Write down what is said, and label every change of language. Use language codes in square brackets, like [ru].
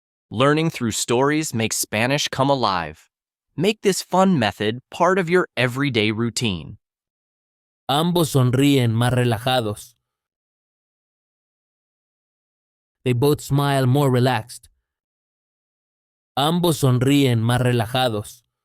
[en] Learning through stories makes Spanish come alive. Make this fun method part of your everyday routine. [es] Ambos sonríen más relajados. [en] They both smile more relaxed. [es] Ambos sonríen más relajados.